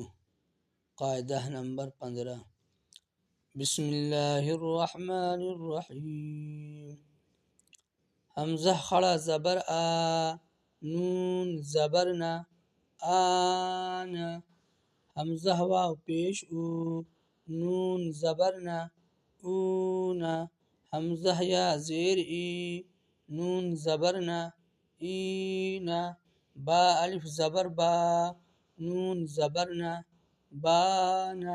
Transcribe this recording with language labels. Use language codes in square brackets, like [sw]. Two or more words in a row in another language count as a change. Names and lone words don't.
[ur] قاعدہ نمبر 15۔ [ar] بسم اللہ الرحمن الرحیم۔ [ur] حمزہ خڑا زبر آ، نون زبر نا، آنا۔ حمزہ واو پیش او، نون زبر نا، اونا۔ حمزہ یا زیر ای، نون زبر نا، اینا۔ با الف زبر با، نون زبر نا، بانا۔